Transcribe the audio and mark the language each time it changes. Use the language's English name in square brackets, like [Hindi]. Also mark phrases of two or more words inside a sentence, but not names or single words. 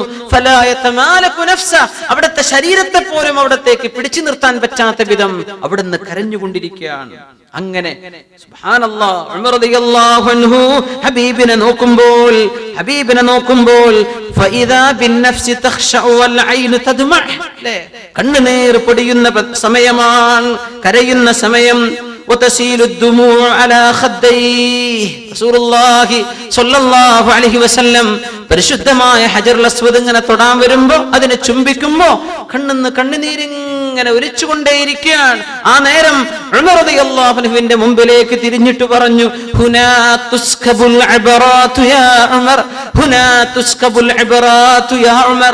[Arabic] فلا يتمالك نفسه, [Malayalam] അവിടുത്തെ ശരീരത്തെ പോലും അവിടത്തേക്ക് പിടിച്ചു നിർത്താൻ പറ്റാത്ത വിധം അവിടുന്ന് കരഞ്ഞുകൊണ്ടിരിക്കുകയാണ്. അങ്ങനെ സുബ്ഹാനല്ലാഹ്, ഉമർ [Arabic] رضي الله عنه [Malayalam] ഹബീബിനെ നോക്കുമ്പോൾ [Arabic] فإذا بالنفس تخشع والعين تدمع, [Malayalam] കണ്ണുനീർ പൊടിയുന്ന സമയമാണ്, കരയുന്ന സമയം. [Arabic] وتسيل الدموع على خديه, رسول الله صلى الله عليه وسلم [Malayalam] പരിശുദ്ധമായ ഹജറുൽ അസ്വദ് ഇങ്ങനെ തൊടാൻ വരുമ്പോ, അതിനെ ചുംബിക്കുമ്പോ കണ്ണുനീരിങ്ങനെ ഒലിച്ചുകൊണ്ടേയിരിക്കുകയാണ്. ആ നേരം ഉമർ [Arabic] رضي الله عنه [Malayalam] മുമ്പിലേക്ക് തിരിഞ്ഞിട്ട് പറഞ്ഞു, [Arabic] هنا تسكب العبرات يا عمر, هنا تسكب العبرات يا عمر.